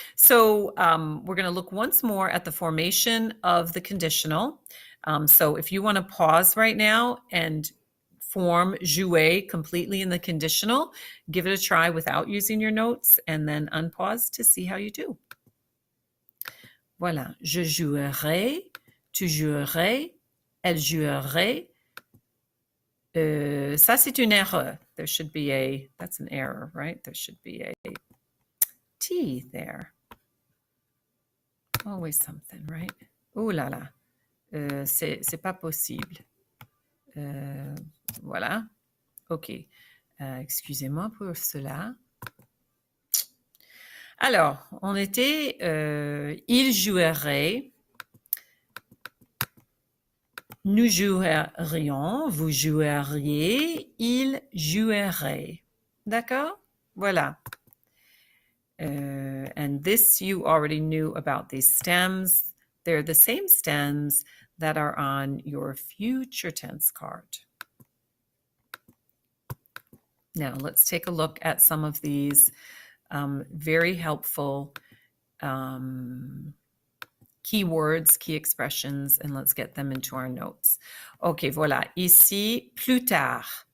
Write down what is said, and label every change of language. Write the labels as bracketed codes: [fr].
[en] So we're going to look once more at the formation of the conditional. So if you want to pause right now and form jouer completely in the conditional, give it a try without using your notes and then unpause to see how you do. [fr] Voilà, je jouerai, tu jouerais, elle jouerait. Ça, c'est une erreur. [en] There should be that's an error, right? There should be a T there. Always something, right? [fr] Oh là là. C'est pas possible. Voilà. OK. Excusez-moi pour cela. Alors, on était il jouerait, nous jouerions, vous joueriez, il jouerait. D'accord? Voilà. [en] And this you already knew about these stems. They're the same stems that are on your future tense card. Now let's take a look at some of these very helpful keywords, key expressions, and let's get them into our notes. [fr] OK, voilà. Ici, plus tard.